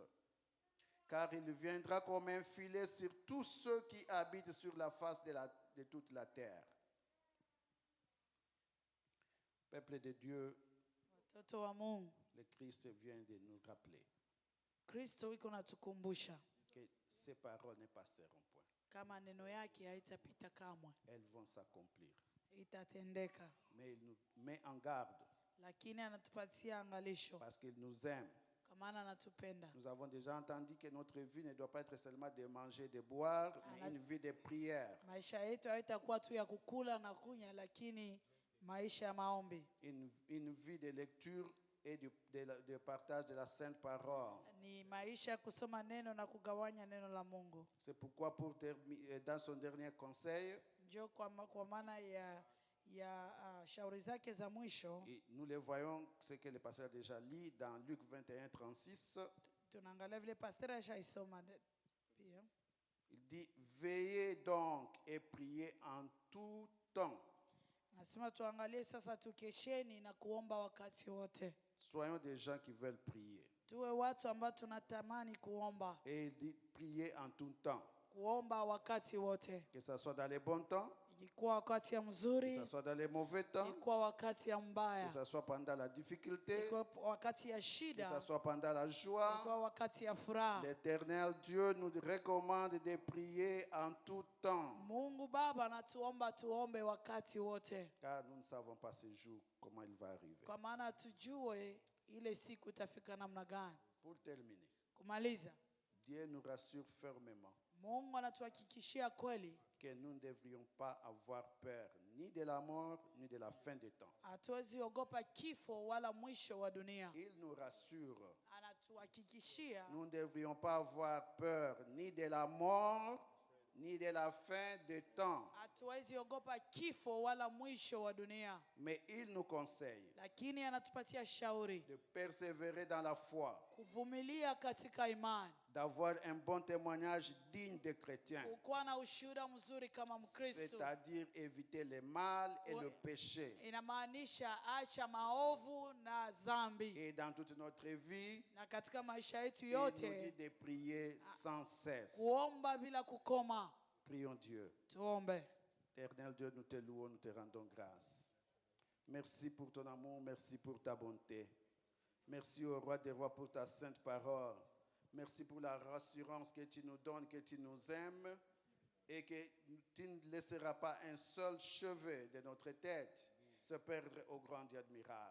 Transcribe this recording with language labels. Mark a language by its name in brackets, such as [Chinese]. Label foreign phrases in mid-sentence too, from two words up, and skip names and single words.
[French] Car il viendra comme un filet sur tous ceux qui habitent sur la face de toute la terre. Peuple de Dieu, [Swahili] Watoto wa Mungu, [French] le Christ vient de nous rappeler [Swahili] Kristo iko natukumbusha [French] que ces paroles ne passeront point. [Swahili] kama neno yake haitapita kamwe, [French] Elles vont s'accomplir. [Swahili] itatendeka. [French] Mais il nous met en garde [Swahili] Lakini anatupatia angalisho [French] parce qu'il nous aime. [Swahili] kwa maana anatupenda. [French] Nous avons déjà entendu que notre vie ne doit pas être seulement de manger, de boire, mais une vie de prière. [Swahili] Maisha yetu haitakuwa tu ya kukula na kunywa, lakini maisha ya maombi. [French] Une vie de lecture et de partage de la sainte parole. [Swahili] Ni maisha ya kusoma neno na kugawanya neno la Mungu. [French] C'est pourquoi dans son dernier conseil, [Swahili] Ndio kwa maana ya shauri zake za mwisho [French] et nous le voyons, ce que le pasteur a déjà lu dans Luc 21, 36. [Swahili] tunaangalia vile pastor ashaisoma pia. [French] Il dit, veillez donc et priez en tout temps. [Swahili] Nasema tuangalie sasa, tukesheni na kuomba wakati wote. [French] Soyons des gens qui veulent prier. [Swahili] Tuwe watu ambao tunatamani kuomba. [French] Et il dit, priez en tout temps. [Swahili] Kuomba wakati wote. [French] Que ce soit dans les bons temps, [Swahili] Ilikuwa wakati ya mzuri, [French] que ce soit dans les mauvais temps, [Swahili] ilikuwa wakati ya [French] que [Swahili] mbaya, [French] ce soit pendant la difficulté, [Swahili] ilikuwa wakati ya [French] que ce [Swahili] shida, [French] soit pendant la joie. [Swahili] ilikuwa wakati ya furaha. [French] L'Éternel Dieu nous recommande de prier en tout temps. [Swahili] Mungu Baba anatuomba tuombe wakati wote, [French] Car nous ne savons pas ce jour comment il va arriver. [Swahili] kwa maana tujue ile siku itafika namna gani. [French] Pour terminer, [Swahili] Kumaliza, [French] Dieu nous rassure fermement [Swahili] Mungu anatuhakikishia kweli [French] que nous ne devrions pas avoir peur ni de la mort ni de la fin des temps. [Swahili] hatuwezi ogopa kifo wala mwisho wa dunia. [French] Il nous rassure. [Swahili] Anatuhakikishia [French] Nous ne devrions pas avoir peur ni de la mort ni de la fin des temps. [Swahili] hatuwezi ogopa kifo wala mwisho wa dunia, [French] Mais il nous conseille [Swahili] lakini anatupatia shauri [French] de persévérer dans la foi, [Swahili] kuvumilia katika imani, [French] d'avoir un bon témoignage digne des chrétiens, [Swahili] kuwa na ushuhuda mzuri kama Mkristo. [French] c'est-à-dire éviter le mal et le péché. [Swahili] Inamaanisha acha maovu na dhambi, [French] Et dans toute notre vie, [Swahili] na katika maisha yetu [French] il nous dit [Swahili] yote [French] de prier sans cesse. [Swahili] kuomba bila kukoma. [French] Prions Dieu. [Swahili] Tuombe. [French] Éternel Dieu, nous te louons, nous te rendons grâce. Merci pour ton amour, merci pour ta bonté. Merci au roi des rois pour ta sainte parole. Merci pour la rassurance que tu nous donnes, que tu nous aimes et que tu ne laisseras pas un seul cheveu de notre tête se perdre au grand Dieu admirable.